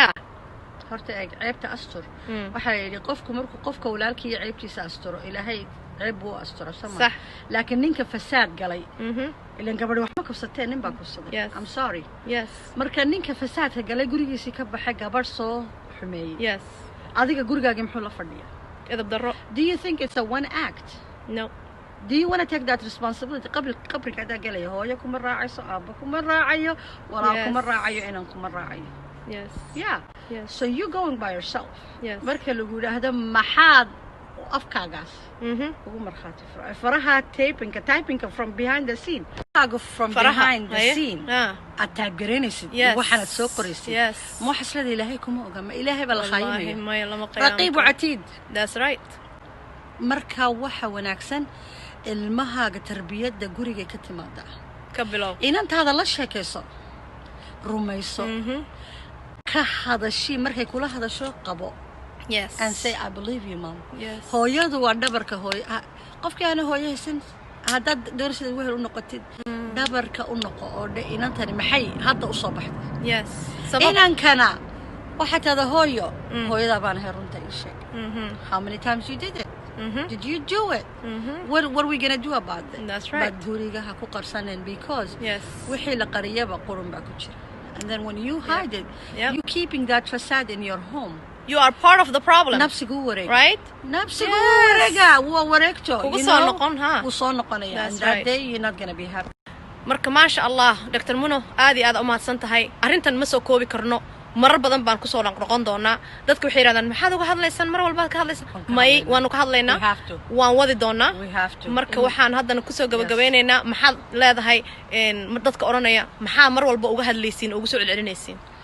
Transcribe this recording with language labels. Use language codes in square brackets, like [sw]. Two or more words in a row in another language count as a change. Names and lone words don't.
[so] horta ceebta astur waxa yidhi qofku markuu qofka walaalkii ceebtiisa asturo ilaahay ceeb buu asturo sama laakiin ninka fasaad galay ilan gabadh wax ma kubsatay nin baa kubsaday [en] I'm sorry [so] marka ninka fasaadka galay gurigiisii ka baxay gabadh soo xumeeyay adiga gurigaaga muxuu la fadhiyaa edab darro [en] do you think it's a one act no do you want to take that responsibility [so] qabriga adaa galaya hooyo kuma raacayso aabba kuma raacayo walaal kuma raacayo inan kuma raacayo [en] so you going by yourself [so] marka lagu yidhaahdo maxaad afkaagaas ugu markhaati faraha typingka [en] from behind the scene from behind the scene [so] aad taabgaraynaysid waxaanad soo qoraysid ma wax islada ilaahay kuma oga ma ilaahay baa la khaayimaya raqiib catiid [en] that's right [so] marka waxa wanaagsan ilmahaaga tarbiyadda guriga ka timaada ka bilow inantaada la sheekayso rumayso ka hadashi markay kula hadasho qabo [en] and say I believe you mom [so] hooyadu waa dhabarka hooyo qofkii aan hooyo haysan haddaad doorashada wehel u noqotid dhabarka u noqo oo inantani maxay hadda u soo baxday inankana waxaa tada hooyadaa baan ahay runta ii sheeg [en] how many times you did it did you do it what are we gonna do about it that's right but [so] guriga ha ku qarsanen [en] because [so] wixii la qariyaba qurun baa ku jira [en] and then when you hide it you keeping that facade in your home you are part of the problem [so] nafsigu wareeg [en] right [so] nafsigu wareega waa wareegto kugu soo noqon wuu soo noqonaya [en] and that day you're not gonna be happy [so] marka maasha allah Dr. Muno aad iyo aad u mahadsan tahay arrintan ma soo koobi karno marar badan baan ku soo noqon doonaa dadku waxay yiraahdaan maxaad uga hadlaysaan mar walba ka hadlaysaan may waanu ka hadlaynaa waan wadi doonaa marka waxaan haddana ku soo gabagabeynaynaa maxaad leedahay dadka oranaya maxaa mar walba uga hadlaysiin ugu soo celcelinaysiin